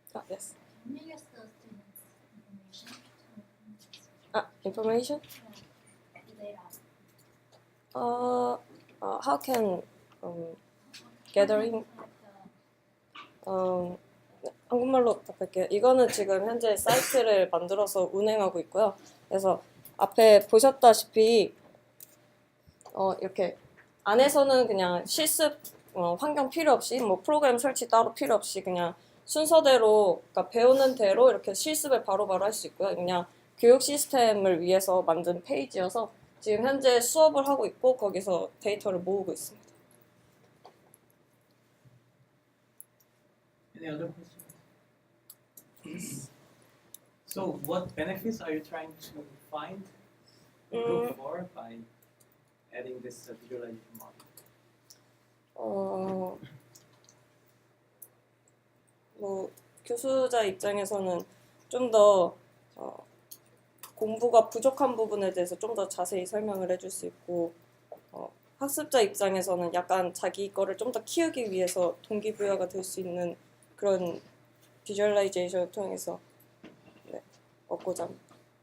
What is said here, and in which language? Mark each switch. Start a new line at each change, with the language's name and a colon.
English: Yes. Can you use the students' information? Information? The data. how can gathering
Korean: 한국말로 답할게요. 이거는 지금 현재 사이트를 만들어서 운행하고 있고요. 그래서 앞에 보셨다시피 이렇게 안에서는 그냥 실습 환경 필요 없이 뭐 프로그램 설치 따로 필요 없이 그냥 순서대로 그러니까 배우는 대로 이렇게 실습을 바로바로 할 수 있고요. 그냥 교육 시스템을 위해서 만든 페이지여서 지금 현재 수업을 하고 있고 거기서 데이터를 모으고 있습니다.
English: Any other questions? So, what benefits are you trying to find or look for by adding this visualization model?
Korean: 뭐 교수자 입장에서는 좀 더 공부가 부족한 부분에 대해서 좀 더 자세히 설명을 해줄 수 있고 학습자 입장에서는 약간 자기 거를 좀 더 키우기 위해서 동기부여가 될 수 있는 그런 비주얼라이제이션을 통해서 얻고자 합니다.